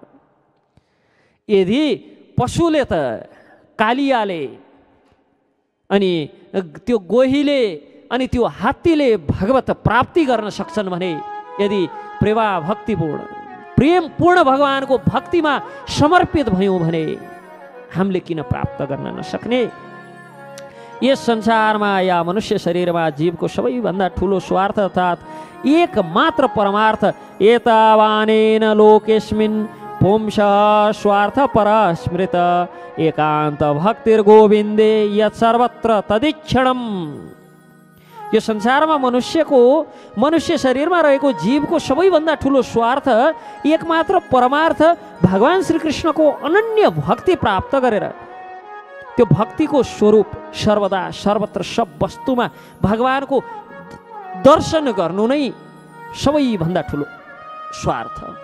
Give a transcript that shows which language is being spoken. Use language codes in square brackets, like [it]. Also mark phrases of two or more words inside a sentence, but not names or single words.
[ne] यदि पशुले त कालियाले अनि त्यो गोहीले अनि त्यो हात्तीले भगवत प्राप्ति गर्न सक्छन् भने यदि प्रेमा भक्तिपूर्ण प्रेमपूर्ण भगवानको भक्तिमा समर्पित भयौँ भने हामीले किन प्राप्त गर्न नसक्ने? यस संसारमा या मनुष्य शरीरमा जीवको सबैभन्दा ठुलो स्वार्थ अर्थात् एक मात्र परमार्थ [sa] एतावानेन लोकेस्मिन् पुंस स्वार्थ पर स्मृत एकान्त भक्तिर गोविन्दे यत् सर्वत्र तदीक्षणम। [ne] यो संसारमा मनुष्य शरीरमा रहेको जीवको सबैभन्दा ठुलो स्वार्थ एकमात्र परमार्थ भगवान श्रीकृष्णको अनन्य भक्ति प्राप्त गरेर त्यो भक्तिको स्वरूप सर्वदा सर्वत्र सब वस्तुमा भगवानको दर्शन गर्नु नै सबैभन्दा ठुलो स्वार्थ।